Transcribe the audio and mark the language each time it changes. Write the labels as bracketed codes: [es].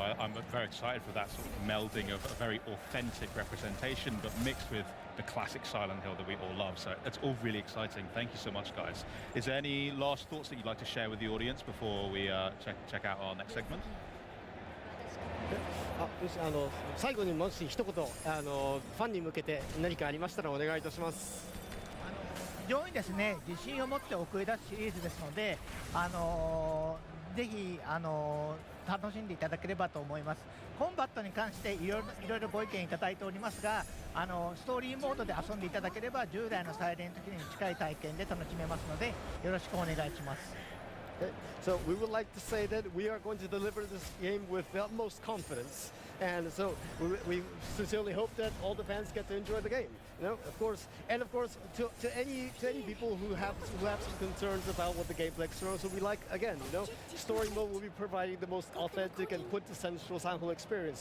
[en] I'm very excited for that sort of melding of a very authentic representation, but mixed with the classic Silent Hill that we all love. So it's all really exciting. Thank you so much, guys. Is there any last thoughts that you'd like to share with the audience before we check out our next segment? [ja] 最後にもし一言ファンに向けて何かありましたらお願いいたします。非常にですね自信を持って送り出すシリーズですので、ぜひ楽しんでいただければと思います。コンバットに関していろいろご意見いただいておりますが、ストーリーモードで遊んでいただければ従来のサイレントキルに近い体験で楽しめますのでよろしくお願いします。 [en] So we would like to say that we are going to deliver this game with the utmost confidence, and so we sincerely hope that all the fans get to enjoy the game. Of course, to any people who have some concerns about what the gameplay externals will be like, again, story mode will be providing the most authentic and quintessential Silent Hill experience.